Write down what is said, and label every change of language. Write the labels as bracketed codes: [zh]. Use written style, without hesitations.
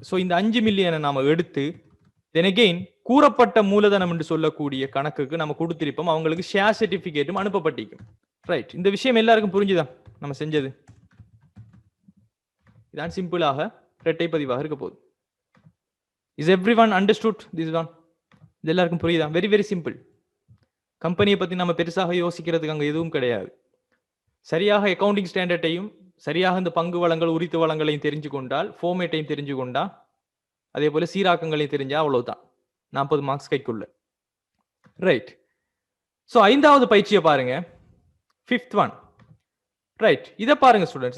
[ta] So இந்த 5 மில்லியனை நாம எடுத்து [en] then again [ta] கூறப்பட்ட மூலதனம் என்று சொல்லக்கூடிய கணக்குக்கு நம்ம கொடுத்திருப்போம். அவங்களுக்கு ஷேர் சர்டிபிகேட்டும் அனுப்பப்பட்டிருக்கும். ரைட். இந்த விஷயம் எல்லாருக்கும் புரிஞ்சுதான் நம்ம செஞ்சது? இதான் சிம்பிளாக இரட்டை பதிவாக இருக்க போகுது. [en] Is everyone understood this one? [ta] இது எல்லாருக்கும் புரியுதா? [en] Very very simple. [ta] கம்பெனியை பத்தி நம்ம பெருசாக யோசிக்கிறதுக்கு அங்க எதுவும் கிடையாது. சரியாக அக்கவுண்டிங் ஸ்டாண்டர்டையும் சரியாக இந்த பங்கு வளங்கள் உரித்து வளங்களையும் தெரிஞ்சு கொண்டால், ஃபார்மேட்டையும் தெரிஞ்சு கொண்டா, அதே போல சீராக்கங்களையும் தெரிஞ்சா அவ்வளவுதான். 40 மார்க்ஸ் கைக்குள்ள. ரைட். சோ ஐந்தாவது பயிற்சியை பாருங்க. [en] 5th one. [ta] ரைட். இதை பாருங்க ஸ்டூடெண்ட்ஸ்.